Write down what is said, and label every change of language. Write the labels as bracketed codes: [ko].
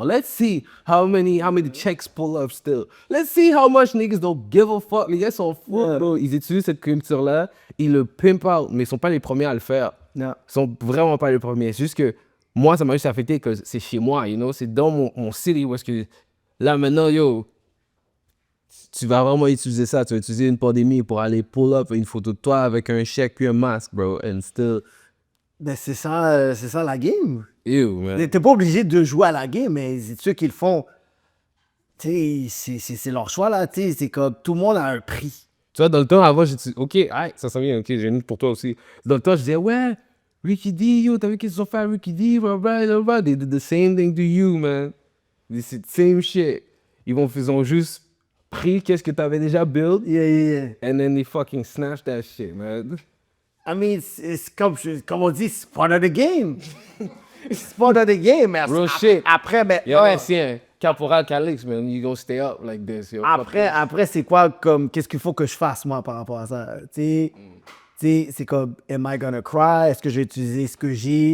[en] Let's see how many checks pull up still. Let's see how much niggas don't give a fuck. [fr] Les gars sont fous, bro. Ils utilisent cette culture-là, ils le [en] pimp out, [fr] mais ils sont pas les premiers à le faire. Non. Ils sont vraiment pas les premiers. C'est juste que moi, ça m'a juste affecté que c'est chez moi, [en] you know? [fr] C'est dans mon city où est-ce que... Là, maintenant, yo... Tu vas vraiment utiliser ça. Tu vas utiliser une pandémie pour aller [en] pull up [fr] une photo de toi avec un chèque puis un masque, bro. [en] And still... [fr] Ben, c'est ça la game. [en] Ew, man. [fr] T'es pas obligé de jouer à la game, mais c'est ceux qui le font. Tu sais, c'est leur choix, là. Tu sais, c'est comme tout le monde a un prix. Tu vois, dans le temps, avant, j'ai dit, OK, hey, ça s'en vient, OK, j'ai une pour toi aussi. Dans le temps, je disais, ouais, Ricky D, yo, t'as vu qu'est-ce qu'ils ont fait à Ricky D, blah, blah, blah, blah. [en] They did the same thing to you, man. [fr] C'est [en] the same shit. [fr] Ils ont juste pris qu'est-ce que t'avais déjà built, [en] Yeah. and then they fucking snatched that shit, man. I mean, [fr] c'est comme on dit, c'est [en] part of the game. [fr] C'est [en] part of the game. [fr] Mais [en] Real shit. [fr] Après, ben, [en] Yo, ancien, Caporal Calix, man, you gonna stay up like this, yo. [fr] après c'est quoi, comme, qu'est-ce qu'il faut que je fasse, moi, par rapport à ça? Tu sais, c'est comme, [en] am I gonna cry? [fr] Est-ce que je vais utiliser ce que j'ai?